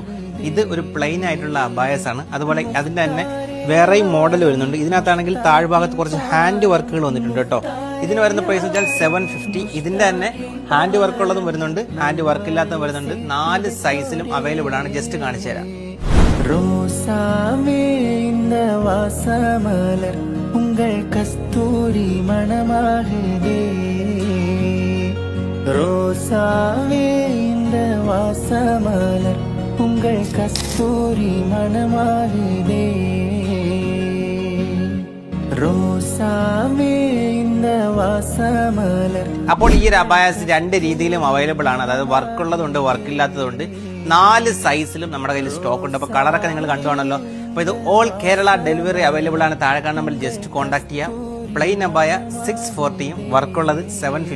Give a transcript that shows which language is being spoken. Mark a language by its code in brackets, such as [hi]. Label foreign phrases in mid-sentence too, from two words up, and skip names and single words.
[ml] ഇത് ഒരു പ്ലെയിൻ ആയിട്ടുള്ള അബായസ് ആണ്. അതുപോലെ അതിന്റെ തന്നെ വേറെയും മോഡൽ വരുന്നുണ്ട്. ഇതിനകത്താണെങ്കിൽ താഴ്ഭാഗത്ത് കുറച്ച് [en] hand works [ml] വന്നിട്ടുണ്ട് കേട്ടോ. ഇതിന് വരുന്ന പ്രൈസ് വെച്ചാൽ 750. ഇതിന്റെ തന്നെ [en] hand work [ml] ഉള്ളതും വരുന്നുണ്ട്, [en] hand work [ml] ഇല്ലാത്തതും വരുന്നുണ്ട്. 4 സൈസിലും അവൈലബിൾ ആണ്. ജസ്റ്റ് കാണിച്ചു തരാം. [ta] ரோசாவே இந்த வாசமலர் உங்கள் கஸ்தூரி மணமாகுதே ரோசாவே இந்த வாசமலர் உங்கள் கஸ்தூரி மணமாகுதே ரோசாவே இந்த வாசமலർ. [ml] അപ്പോൾ ഈ ഒരു അബായസ് 2 രീതിയിലും അവൈലബിൾ ആണ്. അതായത് വർക്ക് ഉള്ളതുണ്ട്, വർക്ക് ഇല്ലാത്തതുണ്ട്. 4 സൈസിലും നമ്മുടെ കയ്യിൽ സ്റ്റോക്ക് ഉണ്ട്. അപ്പൊ കളറൊക്കെ നിങ്ങൾ കണ്ടുവാണല്ലോ. അപ്പൊ ഇത് [en] all Kerala delivery available [ml] ആണ്. താഴെ കാണുന്ന നമ്പറിൽ [en] just contact [ml] ചെയ്യാം. പ്ലെയിൻ അബായ 640യും വർക്കുള്ളത് 750യുമാണ്.